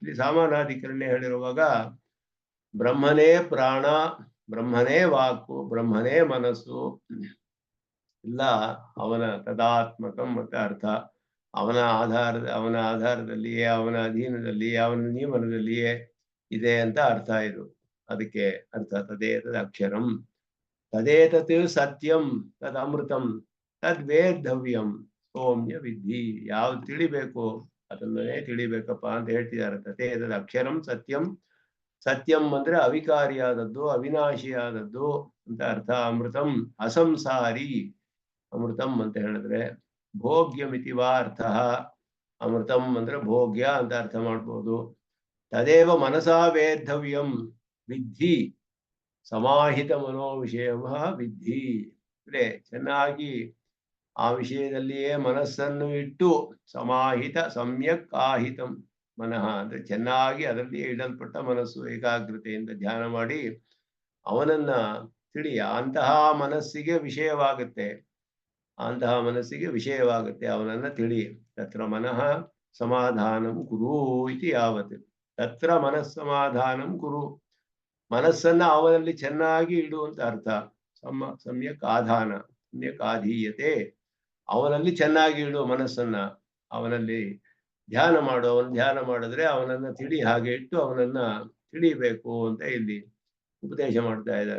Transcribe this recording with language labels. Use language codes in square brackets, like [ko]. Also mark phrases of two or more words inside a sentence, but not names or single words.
[kn] ಇಲ್ಲಿ ಸಮಾನಾಧಿಕರಣ ಹೇಳಿರುವಾಗ ಬ್ರಹ್ಮನೇ ಪ್ರಾಣ, ಬ್ರಹ್ಮನೇ ವಾಕು, ಬ್ರಹ್ಮನೇ ಮನಸ್ಸು ಎಲ್ಲ ಅವನ ತದಾತ್ಮಕಂ ಮತ್ತೆ ಅರ್ಥ. ಅವನ ಆಧಾರದಲ್ಲಿಯೇ, ಅವನ ಅಧೀನದಲ್ಲಿಯೇ, ಅವನ ನಿಯಮನದಲ್ಲಿಯೇ ಇದೆ ಅಂತ ಅರ್ಥ ಇದು. ಅದಕ್ಕೆ ಅರ್ಥ [sa] ತದೇತದ್ ಅಕ್ಷರಂ ತದೇತತ್ ಸತ್ಯಂ ತದ್ ಅಮೃತಂ ತದ್ ವೇದ್ದವ್ಯಂ ಸೌಮ್ಯ ವಿಧಿ. [kn] ಯಾವ್ದು ತಿಳಿಬೇಕು ಅದನ್ನೇ ತಿಳಿಬೇಕಪ್ಪ ಅಂತ ಹೇಳ್ತಿದ್ದಾರೆ. [sa] ತದೇತದ್ ಅಕ್ಷರಂ ಸತ್ಯಂ, [kn] ಸತ್ಯಂ ಅಂದ್ರೆ ಅವಿಕಾರಿಯಾದದ್ದು, ಅವಿನಾಶಿಯಾದದ್ದು ಅಂತ ಅರ್ಥ. [sa] ಅಮೃತಂ ಅಸಂಸಾರಿ, [kn] ಅಮೃತಂ ಅಂತ ಹೇಳಿದ್ರೆ [sa] ಭೋಗ್ಯಮಿತಿ ವಾ [kn] ಅರ್ಥ. ಅಮೃತಂ ಅಂದ್ರೆ ಭೋಗ್ಯ ಅಂತ ಅರ್ಥ ಮಾಡ್ಬೋದು. [sa] ತದೇವ ಮನಸಾ ವೇದ್ದವ್ಯಂ ವಿದ್ಧಿ ಸಮಾಹಿತ ಮನೋ ವಿಷಯ ವಿದ್ಧಿ. [kn] ಅಂದ್ರೆ ಚೆನ್ನಾಗಿ ಆ ವಿಷಯದಲ್ಲಿಯೇ ಮನಸ್ಸನ್ನು ಇಟ್ಟು, [sa] ಸಮಾಹಿತ ಸಮ್ಯಕ್ ಆಹಿತಂ ಮನಃ [kn] ಅಂದ್ರೆ ಚೆನ್ನಾಗಿ ಅದರಲ್ಲಿಯೇ ಇಡಲ್ಪಟ್ಟ ಮನಸ್ಸು ಏಕಾಗ್ರತೆಯಿಂದ ಧ್ಯಾನ ಮಾಡಿ ಅವನನ್ನ ತಿಳಿ. ಅಂತಹ ಮನಸ್ಸಿಗೆ ವಿಷಯವಾಗುತ್ತೆ, ಅಂತಹ ಮನಸ್ಸಿಗೆ ವಿಷಯವಾಗುತ್ತೆ, ಅವನನ್ನ ತಿಳಿ. [sa] ತತ್ರ ಮನಃ ಸಮಾಧಾನಂ ಕುರು ಇತಿ ಯಾವತ್. ತತ್ರ ಮನಸ್ಸಮಾಧಾನಂ ಕುರು, [kn] ಮನಸ್ಸನ್ನ ಅವನಲ್ಲಿ ಚೆನ್ನಾಗಿ ಇಡುವಂತ ಅರ್ಥ. [sa] ಸಮ್ಯಕ್ ಆಧಾನ, ಸಮ್ಯಕ್ ಆಧೀಯತೆ, [kn] ಅವನಲ್ಲಿ ಚೆನ್ನಾಗಿ ಇಡು ಮನಸ್ಸನ್ನ, ಅವನಲ್ಲಿ ಧ್ಯಾನ ಮಾಡು. ಅವನ ಧ್ಯಾನ ಮಾಡಿದ್ರೆ ಅವನನ್ನ ತಿಳಿ, ಹಾಗೆ ಇಟ್ಟು ಅವನನ್ನ ತಿಳಿಬೇಕು ಅಂತ ಇಲ್ಲಿ ಉಪದೇಶ ಮಾಡ್ತಾ ಇದ್ದಾರೆ.